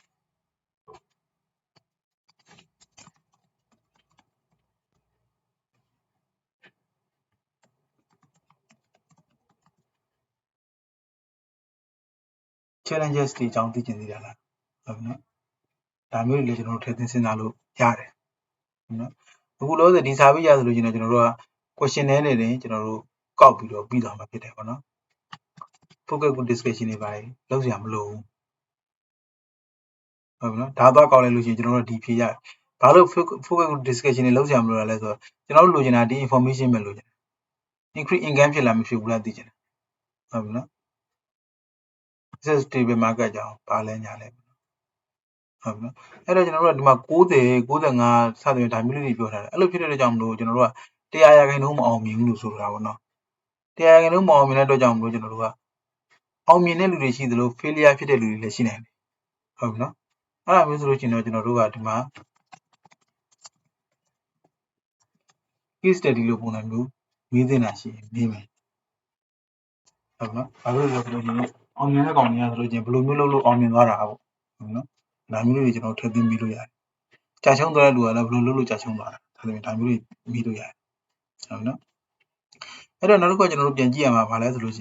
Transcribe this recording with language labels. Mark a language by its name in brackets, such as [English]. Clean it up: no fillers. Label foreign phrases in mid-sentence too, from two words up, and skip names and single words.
[Burmese] challenges တွေအကြောင်းသိကျင်သေးတာလားဟုတ်ပြီနော်ဒါမျိုးတွေလည်းကျွန်တော်တို့ထည့်သွင်းစဉ်းစားလို့ရတယ်ဟုတ်နော်အခုလောဆယ်ဒီစာပေးရဆိုလို့ကျွန်တော်တို့က questionnaire နဲ့တင်ကျွန်တော်တို့ကောက်ပြီးတော့ပြီးသွားမှာဖြစ်တယ်ပေါ့နော် [English] focus group discussion [Burmese] တွေပါတယ်လုပ်စရာမလိုဘူး ဟုတ်ပြီနော်ဒါတော့ကောက်လိုက်လို့ရှိရင်ကျွန်တော်တို့ဒီဖြေရဘာလို့ [English] focus group discussion [Burmese] တွေလုပ်စရာမလိုတာလဲဆိုတော့ကျွန်တော်တို့လိုချင်တာဒီ information ပဲလိုချင်တယ် [English] increase income [Burmese] ဖြစ်လားမဖြစ်ဘူးလားသိချင်တယ်ဟုတ်ပြီနော် [English] stable market [Burmese] ကြောင်းဘာလဲညာလဲဟုတ်ပြီနော်အဲ့တော့ကျွန်တော်တို့ကဒီမှာ90 95စသဖြင့်ဒါမျိုးလေးတွေပြောထားတယ်အဲ့လိုဖြစ်တဲ့ကြောင့်မလို့ကျွန်တော်တို့က100%မအောင်မြင်ဘူးလို့ဆိုတာပေါ့နော်100%မအောင်မြင်တဲ့အတွက်ကြောင့်မလို့ကျွန်တော်တို့ကအောင်မြင်တဲ့လူတွေရှိသလို failure ဖြစ်တဲ့လူတွေလည်းရှိနိုင်တယ်ဟုတ်ပြီနော်အဲ့ဒါမျိုးဆိုလို့ရှိရင်တော့ကျွန်တော်တို့ကဒီမှာ [English] case study [Burmese] လို့ပုံစံမျိုးမေးသင့်တာရှိရင်မေးမယ်ဟုတ်ပြီနော်ဘာလို့လဲဆိုလို့ရှိရင်အောင်မြင်တဲ့ကောင်တွေကဆိုလို့ရှိရင်ဘယ်လိုမျိုးလုပ်လို့အောင်မြင်သွားတာပေါ့ဟုတ်ပြီနော်ဒါမျိုးလေးတွေကျွန်တော်ထည့်သွ င်းပြီးလို့ရတယ်ကြာချုံးသွားတဲ့လူကလည်းဘယ်လိုလုပ်လို့ကြာချုံးသွားတာဒါမျိုးတွေပြီးလို့ရတယ်ဟုတ်ပြီနော်အဲ့တော့နောက်တစ်ခုကကျွန်တော်တို့ပြန်ကြည့်ရမှာဗာလဲဆိုလို့ရှိ